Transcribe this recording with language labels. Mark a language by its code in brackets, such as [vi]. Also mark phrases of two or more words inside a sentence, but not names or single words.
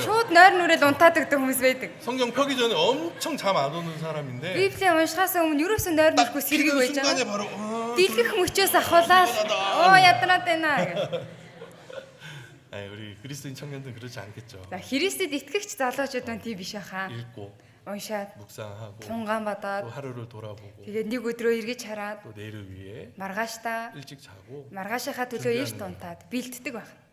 [mn] шууд нойр нүрээд унтаадаг хүмүүс байдаг. [ko] 성경 펴기 전에 엄청 잠 안 오는 사람인데 [mn] Библийн уншихаас өмнө ерөөсөө нойр [ko] 딱 [mn] нүрэхгүй сэргийг [ko] 피는 [mn] байж [ko] 순간에 [mn] байгаа. [ko] 바로 [mn] Дийлгэх мөчөөс ахуулаад яданаад байна гэх. [ko] 아니, 우리 그리스도인 청년들은 그렇지 않겠죠. [mn] За Христэд итгэгч залуучууд нь тийм биш хаа. [ko] 읽고 [mn] Уншаад [ko] 묵상하고 [mn] тунгаан [ko] 또 [mn] бодоод [ko] 하루를 돌아보고 [mn] тэгээд нэг өдрөө эргэж хараад [ko] 또 내일을 위해 [mn] маргааштай [ko] 일찍 자고 [mn] маргаашийнхаа төлөө эрт унтаад бэлддэг байх.